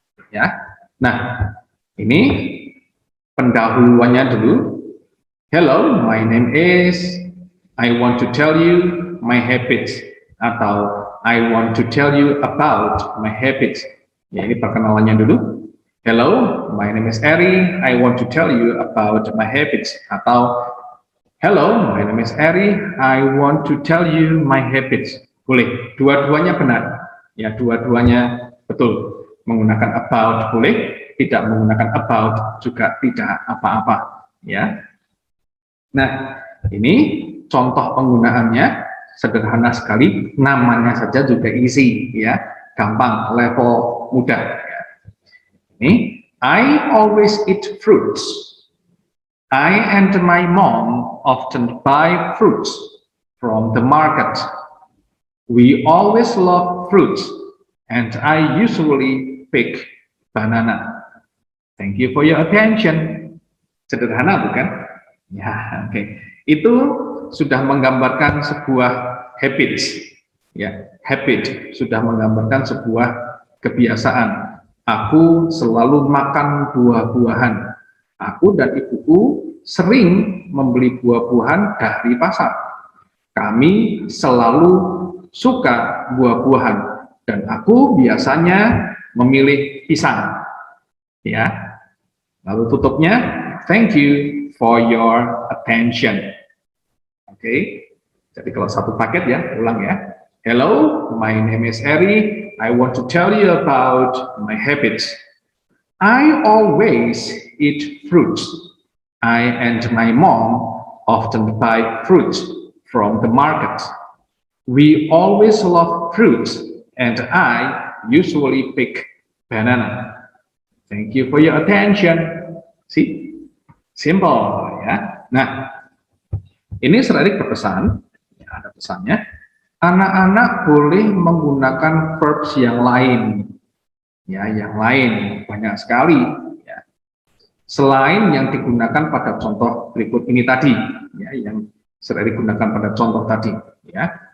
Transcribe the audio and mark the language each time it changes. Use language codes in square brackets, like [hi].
[id] Ya, nah ini pendahuluannya dulu. [en] Hello, my name is. I want to tell you my habits, [id] atau [en] I want to tell you about my habits. [id] Ya, ini perkenalannya dulu. [en] Hello, my name is Eri. I want to tell you about my habits. [id] Atau [en] hello, my name is Eri. I want to tell you my habits. [id] Boleh, dua-duanya benar. Ya, dua-duanya betul. Menggunakan about boleh, tidak menggunakan about juga tidak apa-apa. Ya. Nah, ini contoh penggunaannya sederhana sekali, namanya saja juga easy, ya, gampang, level mudah. Ya. Ini, [en] I always eat fruits. I and my mom often buy fruits from the market. We always love fruits, and I usually pick banana. Thank you for your attention. [id] Sederhana bukan? Ya, oke. Itu sudah menggambarkan sebuah habits. Ya, habit sudah menggambarkan sebuah kebiasaan. Aku selalu makan buah-buahan. Aku dan ibuku sering membeli buah-buahan dari pasar. Kami selalu suka buah-buahan dan aku biasanya memilih pisang. Ya. Lalu tutupnya, [en] thank you for your attention. Oke. [id] Jadi kalau satu paket ya, ulang ya. [en] Hello, my name is Eri. I want to tell you about my habits. I always eat fruits. I and my mom often buy fruits from the market. We always love fruits, and I usually pick banana. Thank you for your attention. See, simple ya. [id] Nah, ini Sir Erik berpesan, ya, ada pesannya. Anak-anak boleh menggunakan verbs yang lain, ya, yang lain banyak sekali. Ya. Selain yang digunakan pada contoh berikut ini tadi, ya, yang Sir Erik gunakan pada contoh tadi, ya.